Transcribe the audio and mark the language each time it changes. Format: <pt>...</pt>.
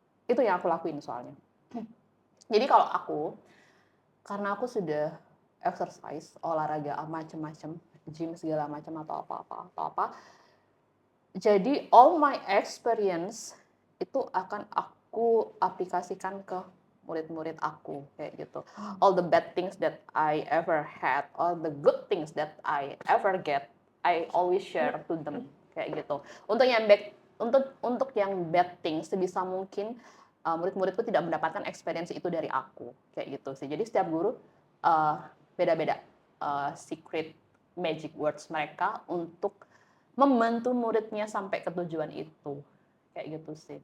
<id>Itu yang aku lakuin soalnya. Jadi kalau aku, karena aku sudah exercise, olahraga macam-macam, gym segala macam atau apa. Jadi</id> <en>all my experience</en> <id>itu akan aku aplikasikan ke murid-murid aku kayak gitu.</id> <en>All the bad things that I ever had, all the good things that I ever get, I always share to them</en> <id>kayak gitu. Untuk yang bad things sebisa mungkin murid-muridku tidak mendapatkan experience itu dari aku kayak gitu sih. Jadi setiap guru beda-beda</id> <en>secret magic words</en> <id>mereka untuk membantu muridnya sampai ke tujuan itu kayak gitu sih.</id>